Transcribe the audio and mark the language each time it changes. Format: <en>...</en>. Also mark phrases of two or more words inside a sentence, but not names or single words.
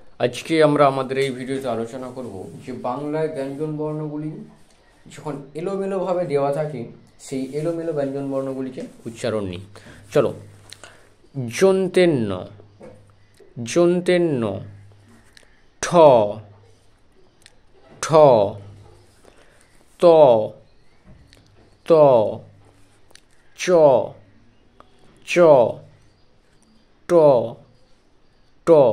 <bn>আজকে আমরা আমাদের এই ভিডিওতে আলোচনা করব যে বাংলায় ব্যঞ্জন বর্ণগুলি যখন এলোমেলোভাবে দেওয়া থাকে সেই এলোমেলো ব্যঞ্জন বর্ণগুলিকে উচ্চারণ নিই। চলো, যন্তেন্ন, যন্তেন্ন, ঠ, ঠ, ত, ত, চ, চ, ট, ট,</bn>